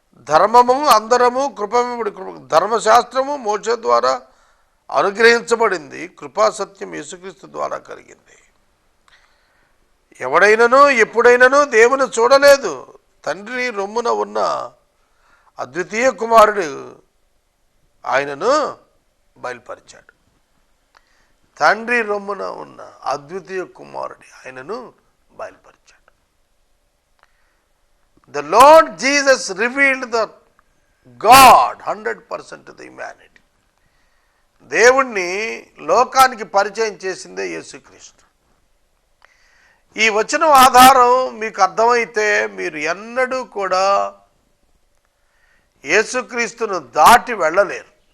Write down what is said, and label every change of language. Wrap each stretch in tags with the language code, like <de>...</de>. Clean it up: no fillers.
<te>ధర్మము అందరము కృప వెంబడి కృప. ధర్మశాస్త్రము మోక్ష ద్వారా అనుగ్రహించబడింది, కృపాసత్యం యేసుక్రీస్తు ద్వారా కలిగింది. ఎవడైనను ఎప్పుడైనను దేవుని చూడలేదు, తండ్రి రొమ్మున ఉన్న అద్వితీయ కుమారుడు ఆయనను బయలుపరిచాడు. తండ్రి రొమ్మున ఉన్న అద్వితీయ కుమారుడి ఆయనను బయలుపరిచాడు.</te> <en>The Lord Jesus revealed the God 100% to the humanity.</en> <te>దేవుణ్ణి లోకానికి పరిచయం చేసిందే యేసుక్రీస్తు. ఈ వచనం ఆధారం మీకు అర్థమైతే మీరు ఎన్నడూ కూడా యేసుక్రీస్తును దాటి వెళ్ళలేరు.</te>